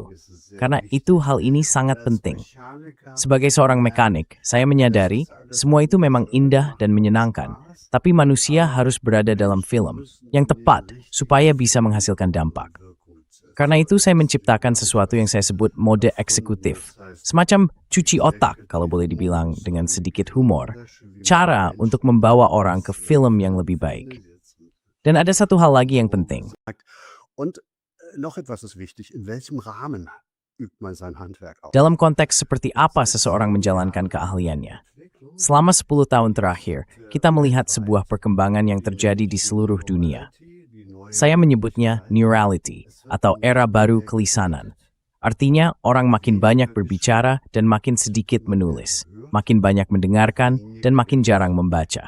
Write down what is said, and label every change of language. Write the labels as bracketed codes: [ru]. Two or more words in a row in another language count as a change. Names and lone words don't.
[id] Karena itu hal ini sangat penting. Sebagai seorang mekanik, saya menyadari semua itu memang indah dan menyenangkan, tapi manusia harus berada dalam film yang tepat supaya bisa menghasilkan dampak. Karena itu saya menciptakan sesuatu yang saya sebut mode eksekutif. Semacam cuci otak, kalau boleh dibilang dengan sedikit humor. Cara untuk membawa orang ke film yang lebih baik. Dan ada satu hal lagi yang penting. [de] Und noch etwas ist wichtig, in welchem Rahmen übt man sein Handwerk aus? [id] Dalam konteks seperti apa seseorang menjalankan keahliannya. Selama 10 tahun terakhir, kita melihat sebuah perkembangan yang terjadi di seluruh dunia. Saya menyebutnya neurality, atau era baru kelisanan. Artinya, orang makin banyak berbicara dan makin sedikit menulis, makin banyak mendengarkan dan makin jarang membaca.